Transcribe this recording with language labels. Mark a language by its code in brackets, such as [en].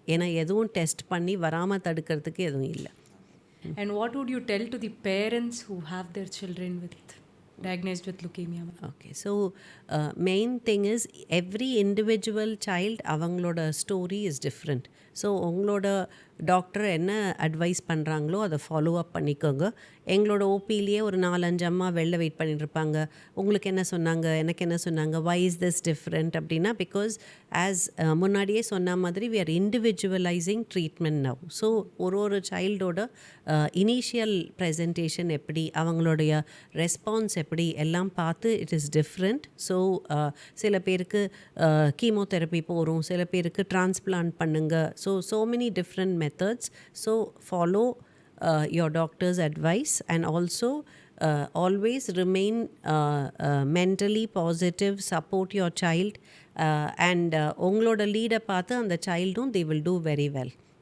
[ta] ஏன்னா எதுவும் டெஸ்ட் பண்ணி வராமல் தடுக்கிறதுக்கு எதுவும் இல்லை. [en] And what would you tell to the parents who have their children diagnosed with leukemia? Okay, so main thing is every individual child அவங்களோட story is different. [ta] ஸோ உங்களோட doctor என்ன அட்வைஸ் பண்ணுறாங்களோ அதை ஃபாலோ அப் பண்ணிக்கோங்க. எங்களோட ஓபிலேயே ஒரு 4-5 அம்மா வெளில வெயிட் பண்ணிட்டுருப்பாங்க. உங்களுக்கு என்ன சொன்னாங்க, எனக்கு என்ன சொன்னாங்க, [en] why is this different [ta] அப்படின்னா, பிகாஸ் ஆஸ் முன்னாடியே சொன்ன மாதிரி [en] We are individualizing treatment now. [ta] So ஒரு சைல்டோட இனிஷியல் ப்ரெசன்டேஷன் எப்படி, அவங்களுடைய ரெஸ்பான்ஸ் எப்படி எல்லாம் பார்த்து [en] It is different. [ta] ஸோ சில பேருக்கு கீமோதெரப்பி போகிறோம், சில பேருக்கு டிரான்ஸ்பிளான்ட் பண்ணுங்க. [en] So many different methods. So follow your doctor's advice, and also always remain mentally positive, support your child, and [ta] ungaloda leader paathu [en] and the childum they will do very well.